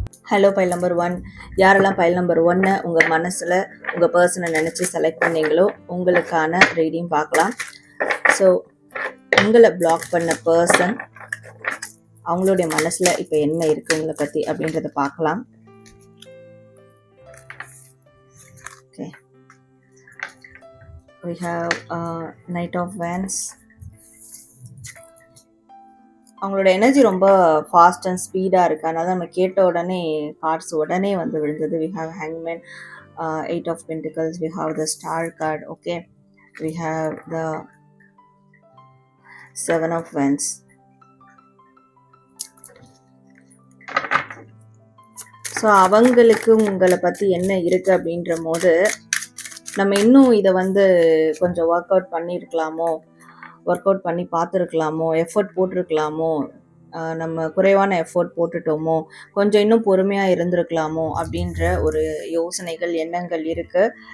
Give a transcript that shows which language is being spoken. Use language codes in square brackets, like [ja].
[ta] Hello file number 1. யாரெல்லாம் file number 1 உங்கள் மனசில் உங்கள் பர்சனை நினச்சி செலக்ட் பண்ணீங்களோ உங்களுக்கான ரீடிங் பார்க்கலாம். ஸோ உங்களை பிளாக் பண்ண பர்சன் அவங்களுடைய மனசில் இப்போ என்ன இருக்குது உங்களை பற்றி அப்படின்றத பார்க்கலாம். [en] Okay, we have Knight of Wands. [ta] அவங்களோட எனர்ஜி ரொம்ப ஃபாஸ்ட் அண்ட் ஸ்பீடாக இருக்குது. அதனால நம்ம கேட்ட உடனே கார்ட்ஸ் உடனே விழுந்தது. [en] We have ஹேங்மேன், 8 of Pentacles, we have the Star card, okay, we have the 7 of Wands. [ta] So அவங்களுக்கு உங்களை பற்றி என்ன இருக்குது அப்படின்ற போது நம்ம இன்னும் இதை கொஞ்சம் ஒர்க் அவுட் பண்ணியிருக்கலாமோ, ஒர்க் அவுட் பண்ணி பார்த்துருக்கலாமோ, எஃபர்ட் போட்டிருக்கலாமோ, நம்ம குறைவான எஃபர்ட் போட்டுட்டோமோ, கொஞ்சம் இன்னும் பொறுமையாக இருந்திருக்கலாமோ அப்படின்ற ஒரு யோசனைகள் எண்ணங்கள் இருக்குது.